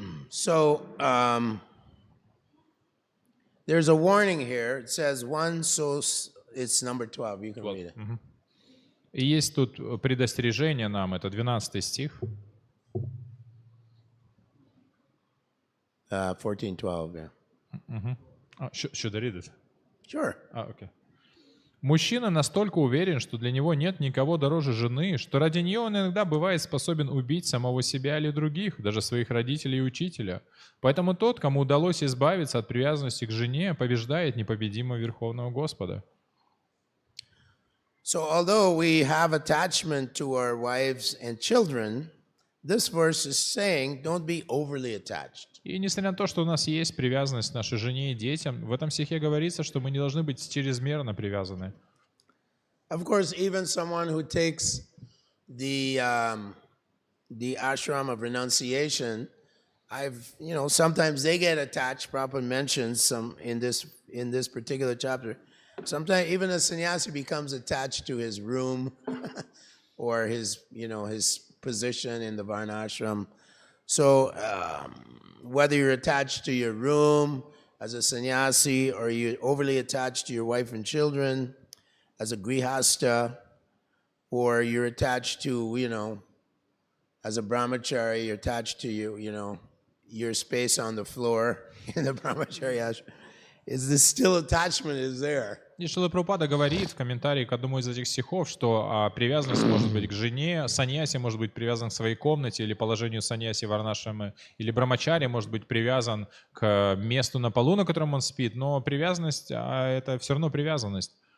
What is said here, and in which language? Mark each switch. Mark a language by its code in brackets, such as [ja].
[en] So there's a warning here. It says one so it's number 12. You can read it. [ru] И есть тут предостережение нам, это 12 стих. [en] 14:12, yeah. Should I read it? Sure. Okay. [ru] Мужчина настолько уверен, что для него нет никого дороже жены, что ради нее он иногда бывает способен убить самого себя или других, даже своих родителей и учителя. Поэтому тот, кому удалось избавиться от привязанности к жене, побеждает непобедимого Верховного Господа. [en] So although we have attachment to our wives and children, this verse is saying don't be overly attached. [ru] И несмотря на то, что у нас есть привязанность к нашей жене и детям, в этом стихе говорится, что мы не должны быть чрезмерно привязаны. [en] Of course, even someone who takes the ashram of renunciation, sometimes they get attached. Prabhupada mentions some in this particular chapter. Sometimes even a sannyasi becomes attached to his room or his position in the varnashram. So whether you're attached to your room as a sannyasi or you're overly attached to your wife and children as a grihasta, or you're attached to, as a brahmachari, you're attached to your space on the floor in the brahmachari ashram. Is this still attachment is there? [ru] И Шрила Прабхупада говорит в комментарии к одному из этих стихов, что привязанность может быть к жене, саньяси может быть привязан к своей комнате или положению саньяси варнашрамы, или брамачари может быть привязан к месту на полу, на котором он спит, но привязанность, это все равно привязанность.